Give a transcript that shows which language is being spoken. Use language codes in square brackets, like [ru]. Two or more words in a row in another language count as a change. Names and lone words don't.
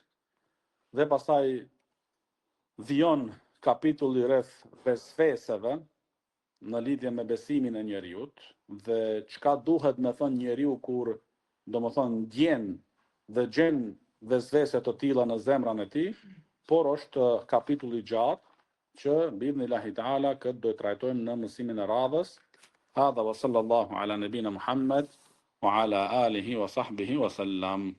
[sq] Dhe pastaj vijon kapitulli rreth besfeseve në lidhje me besimin e njeriut dhe çka duhet me thënë njeriu kur domethënë ndjen dhe gjen vesvese të tilla në zemrën e tij, por është kapitulli gjatë që [ar] بإذن الله تعالى [sq] këtë do të trajtojmë në mësimin e radhës. [ar] هذا وصلى الله على نبينا محمد وعلى آله وصحبه وسلم.